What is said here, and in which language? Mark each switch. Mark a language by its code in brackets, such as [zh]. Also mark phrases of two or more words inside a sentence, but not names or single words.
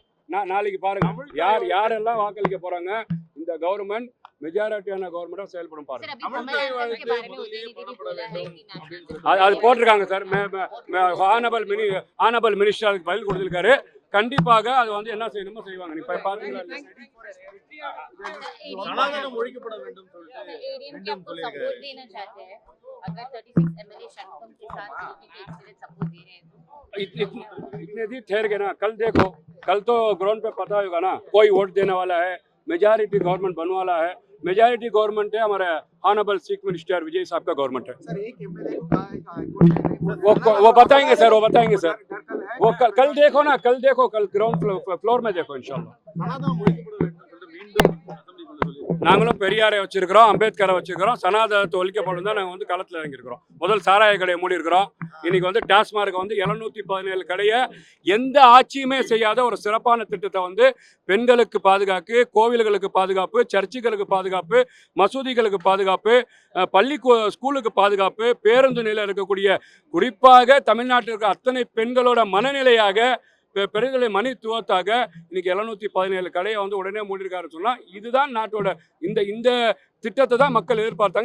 [ta] நாளைக்கு பாருங்கள் யாரெல்லாம் வாக்களிக்க போகிறாங்க. இந்த கவர்மெண்ட் மெஜாரிட்டியான கவர்மெண்ட்டாக செயல்படும் பாருங்க. அது போட்டிருக்காங்க சார். [en] Honourable Minister [ta] அதுக்கு பதில் கொடுத்துருக்காரு. கண்டிப்பாக அது வந்து என்ன செய்யணுமோ செய்வாங்க. நீ பார்த்தீங்களா ஒழிக்கப்பட வேண்டும் [hi] इतने दिन ठहर गए ना. कल देखो, कल तो ग्राउंड पे पता होगा ना कोई वोट देने वाला है. [en] majority government [hi] बनने वाला है. [en] majority government [hi] है हमारे [en] honourable chief minister [hi] विजय साहब का गवर्नमेंट है. वो बताएंगे सर. वो कल देखो ना, कल [en] ground floor [hi] में देखो इंशाल्लाह. [ta] நாங்களும் பெரியாரை வச்சிருக்கிறோம், அம்பேத்கரை வச்சிருக்கிறோம். சனாதனத்தை ஒழிக்கப்படும் தான் நாங்கள் வந்து களத்தில் இறங்கியிருக்கிறோம். முதல் சாராய கடையை மூடி இருக்கிறோம். இன்னைக்கு வந்து டாஸ்மார்க் வந்து 717 கடையை எந்த ஆட்சியுமே செய்யாத ஒரு சிறப்பான திட்டத்தை வந்து பெண்களுக்கு பாதுகாப்பு, கோவில்களுக்கு பாதுகாப்பு, சர்ச்சுகளுக்கு பாதுகாப்பு, மசூதிகளுக்கு பாதுகாப்பு, ஸ்கூலுக்கு பாதுகாப்பு, பேருந்து நிலையில் இருக்கக்கூடிய குறிப்பாக தமிழ்நாட்டில் இருக்க அத்தனை பெண்களோட மனநிலையாக பெண்களை மனித்துவத்தாக இன்னைக்கு 717 கடையை வந்து உடனே மூடியிருக்காருன்னு சொன்னால் இதுதான் நாட்டோட இந்த திட்டத்தை தான் மக்கள் எதிர்பார்த்தாங்க.